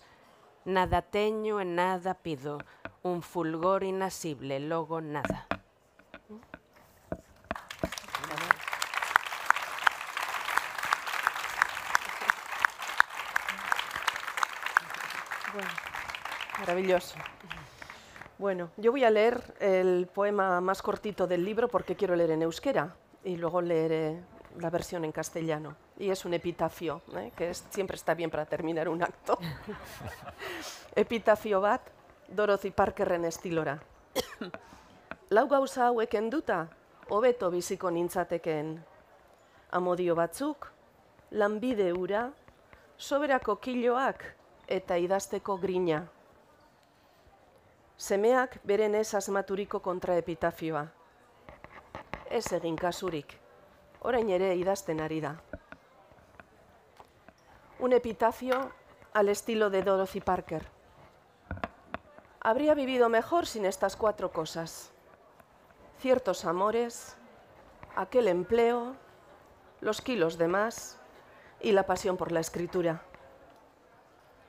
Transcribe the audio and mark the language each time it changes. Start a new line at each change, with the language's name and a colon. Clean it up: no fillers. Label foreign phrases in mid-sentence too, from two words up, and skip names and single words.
Galician: Nada teño e nada pido, un fulgor inasible, logo nada.
Spanish: Bueno, maravilloso. Bueno, yo voy a leer el poema más cortito del libro porque quiero leer en euskera y luego leeré la versión en castellano. Y es un epitafio, que siempre está bien para terminar un acto.
Basque: Epitafio bat, Dorothy Parkerren estilora. Lau gauza hauek enduta, hobeto biziko nintzatekeen. Amodio batzuk, lanbide ura, soberako kiloak eta idazteko grina. Semeak beren ez asmaturiko kontraepitafioa. Ez egin kasurik, orain ere idazten ari da.
Spanish: Un epitafio al estilo de Dorothy Parker. Habría vivido mejor sin estas 4 cosas. Ciertos amores, aquel empleo, los kilos de más y la pasión por la escritura.